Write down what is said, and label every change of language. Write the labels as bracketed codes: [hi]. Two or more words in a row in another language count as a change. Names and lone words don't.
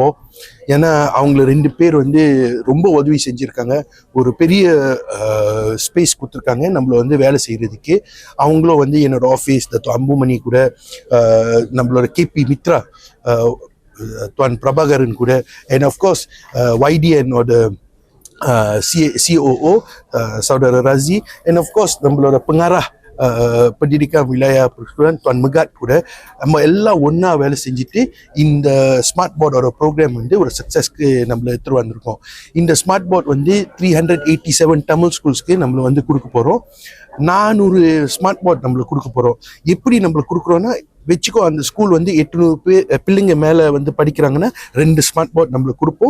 [ta] ஏன்னா அவங்கள 2 பேர் வந்து ரொம்ப உதவி செஞ்சுருக்காங்க, ஒரு பெரிய ஸ்பேஸ் கொடுத்துருக்காங்க நம்மளை வந்து வேலை செய்கிறதுக்கு. அவங்களும் வந்து என்னோட ஆஃபீஸ் தத்து அம்புமணி கூட, நம்மளோட கேபி மித்ரா துவான் பிரபாகரன் கூட, [en] and of course [ta] YDN-ஓட COO Saudara Razi, [en] and of course [ta] நம்மளோட [ms] pengarah pendidikan wilayah persekutuan [ta] Tuan Megat கூட நம்ம எல்லாம் ஒன்றா வேலை செஞ்சுட்டு இந்த [en] smart board-oda program [ta] வந்து ஒரு சக்ஸஸ்க்கு நம்மளை எடுத்துகிட்டு வந்திருக்கோம். இந்த [en] smart board [ta] வந்து 387 தமிழ் ஸ்கூல்ஸ்க்கு நம்மளை வந்து கொடுக்க போகிறோம். 400 [en] smart board [ta] நம்மளுக்கு கொடுக்க போகிறோம். எப்படி நம்மளுக்கு கொடுக்குறோன்னா வச்சுக்கோ, அந்த ஸ்கூல் வந்து 800 பிள்ளைங்க மேலே வந்து படிக்கிறாங்கன்னா 2 [en] smart board [ta] நம்மளுக்கு கொடுப்போம்.